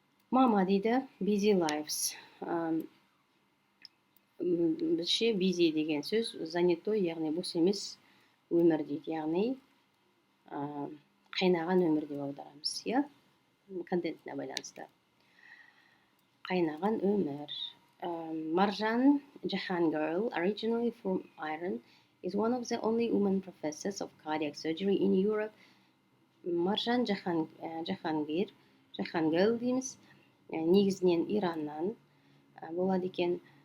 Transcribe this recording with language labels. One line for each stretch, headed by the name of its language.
Kazakh: Мама дейді
English: busy lives.
Kazakh: Біздше busy деген сөз занятой, яғни бос емес өмір дейді. Яғни қайнаған өмір деп аударамыз, контентіне байланысты. Қайнаған өмір.
English: Marjan Jahan girl, originally from Iran, is one of the only women professors of cardiac surgery in Europe.
Kazakh: Marjan Jahangir, Jahangir дейміз, негізінен Ираннан болады екен.